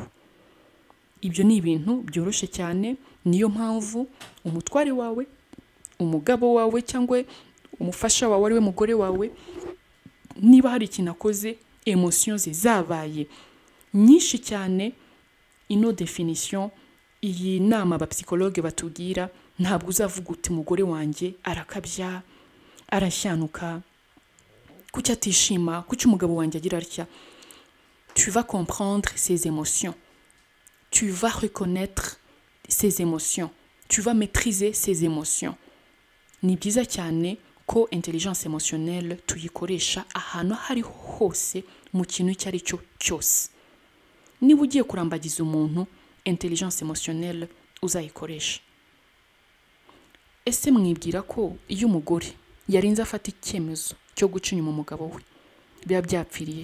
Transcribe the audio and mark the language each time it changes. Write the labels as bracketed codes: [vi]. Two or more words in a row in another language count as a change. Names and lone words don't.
[rw] Ibyo ni ibintu byoroshye cyane, niyo mpamvu umutware wawe, umugabo wawe cyangwa umufasha wawe ari we mugore wawe, niba hari ikintu akoze emotions zabaye nyinshi cyane, ino definition iyi nama abapsychologue batubwira, ntabwo uzavuga uti umugore wanjye arakabya, arashyanuka, kuki atishima, kuki umugabo wanjye agira atya. [fr] Tu vas comprendre ses émotions, tu vas reconnaître ses émotions, tu vas maîtriser ses émotions. [rw] Ni byiza cyane ko [fr] intelligence émotionnelle [rw] tuyikoresha ahantu hari hose mu kintu icyo ari cyo cyose. Niba ugiye kurambagiza umuntu, [fr] intelligence émotionnelle [rw] uzayikoresha. Ese mwibwira ko iyo umugore yarinze afata icyemezo cyo guca inyuma umugabo we biba byapfiriye?